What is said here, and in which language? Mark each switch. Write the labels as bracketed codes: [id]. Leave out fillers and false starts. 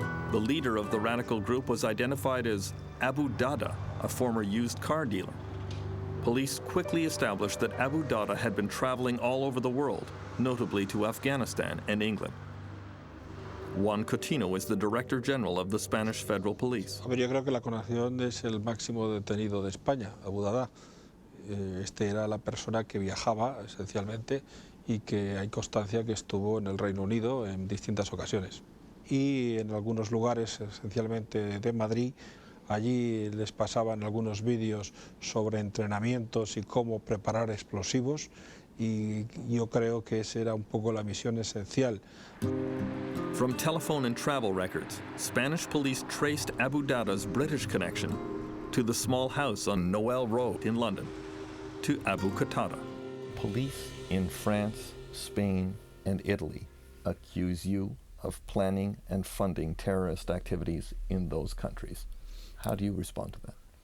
[en] The leader of the radical group was identified as Abu Dada, a former used car dealer. Police quickly established that Abu Dada had been traveling all over the world, notably to Afghanistan and England. Juan Coutinho is the Director General of the Spanish Federal Police. [es] Yo creo que la coronación es el máximo detenido de España, Abu Dada. Este era la persona que viajaba esencialmente y que hay constancia que estuvo en el Reino Unido en distintas ocasiones. Y en algunos lugares, esencialmente de Madrid, allí les pasaban algunos vídeos sobre entrenamientos y cómo preparar explosivos, y yo creo que esa era un poco la misión esencial. [en] From telephone and travel records, Spanish police traced Abu Dada's British connection to the small house on Noel Road in London, to Abu Qatada. Police in France, Spain, and Italy accuse you of planning and funding terrorist activities in those countries. How do you respond to that?